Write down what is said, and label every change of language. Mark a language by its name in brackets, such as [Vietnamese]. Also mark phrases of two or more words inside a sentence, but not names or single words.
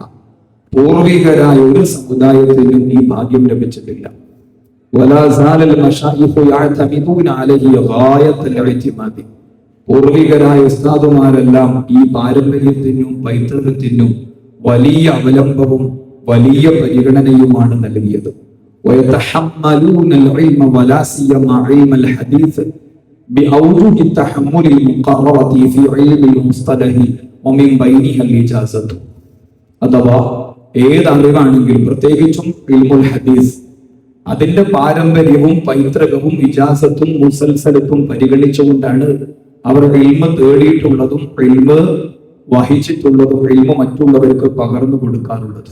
[Malayalam] പൂർവികരായ ഒരു സമുദായത്തിനും ഈ ഭാഗ്യം ലഭിച്ചിട്ടില്ല. [Arabic] ولا زال المشايخ يعتمدون عليه غاية الاعتماد. [Malayalam] പൂർവികരായ ഉസ്താദുമാരെല്ലാം ഈ പാരമ്പര്യത്തിനും പൈതൃകത്തിനും വലിയ അവലംബവും വലിയ പരിഗണനയുമാണ് നൽകിയത്. [Arabic] ويتحملون العلم ولا سيما علم الحديث بأوجه التحمل المقررة في علم المصطلح ومن بينها الإجازة. [Malayalam] അഥവാ ഏതറിവാണെങ്കിലും പ്രത്യേകിച്ചും [Arabic] علم الحديث [Malayalam] അതിന്റെ പാരമ്പര്യവും പൈതൃകവും ഇജാസത്തും മുസൽസലത്തും പരിഗണിച്ചുകൊണ്ടാണ് അവർ ഇൽമ തേടിയിട്ടുള്ളതും ഇൽമ വഹിച്ചിട്ടുള്ളതും ഇൽമ മറ്റുള്ളവർക്ക് പകർന്നു കൊടുക്കാറുള്ളത്.